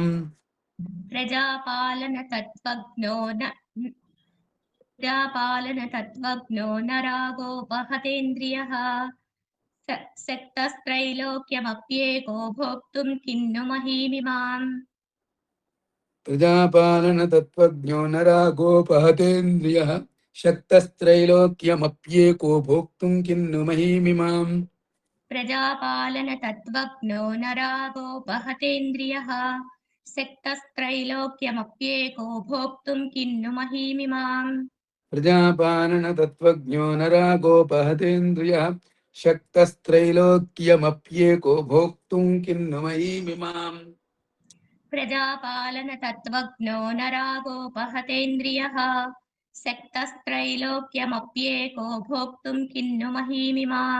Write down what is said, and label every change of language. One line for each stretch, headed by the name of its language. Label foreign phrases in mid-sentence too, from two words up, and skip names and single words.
Sanskrit: प्रजापालन तत्त्वज्ञो नरागोपहतेन्द्रियः शक्तस्त्रैलोक्यमप्येको भोक्तुं किन्नु महीमिमाम्. ప్రజాపాలన తత్వజ్ఞో నరాగోపహతేంద్రియ శక్తస్త్రైలోక్యమప్యేకో భోక్తుం కిన్ను మహీమిమాం. प्रजापालन तत्त्वज्ञो नरागोपहतेन्द्रियः శక్తస్త్రైలోక్యమప్యేకో భోక్తుం కిన్ను మహీమిమాం. ప్రజాపాలన తత్వజ్ఞో నరాగోపహతేంద్రియ శక్తస్త్రైలోక్యమప్యేకో భోక్తుం కిన్ను మహీమిమాం. ప్రజాపాలన తత్వజ్ఞో నరాగోపహతేంద్రియః శక్తస్త్రైలోక్యమప్యేకో భోక్తుం కిన్ను మహీమిమాం.